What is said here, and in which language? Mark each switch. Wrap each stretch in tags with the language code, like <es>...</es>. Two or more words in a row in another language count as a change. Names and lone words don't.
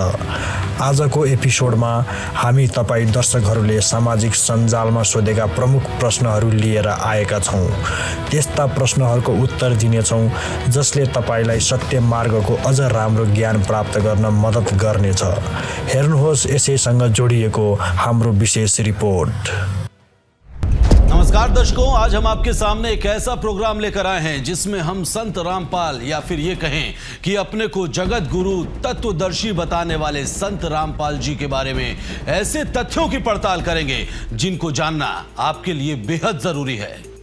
<ne>आजको एपिसोडमा हामी तपाईँ दर्शकहरूले सामाजिक सञ्जालमा सोधेका प्रमुख प्रश्नहरू लिएर आएका छौँ। त्यस्ता प्रश्नहरूको उत्तर दिनेछौँ जसले तपाईँलाई सत्य मार्गको अझ राम्रो ज्ञान प्राप्त गर्न मद्दत गर्नेछ। हेर्नुहोस् यसैसँग जोडिएको हाम्रो विशेष रिपोर्ट।</ne> <hi>नमस्कार दर्शकों, आज हम आपके सामने एक ऐसा प्रोग्राम लेकर आए हैं जिसमें हम संत रामपाल या फिर ये कहें कि अपने को जगत गुरु तत्वदर्शी बताने वाले संत रामपाल जी के बारे में ऐसे तथ्यों की पड़ताल करेंगे जिनको जानना आपके लिए बेहद जरूरी है।</hi>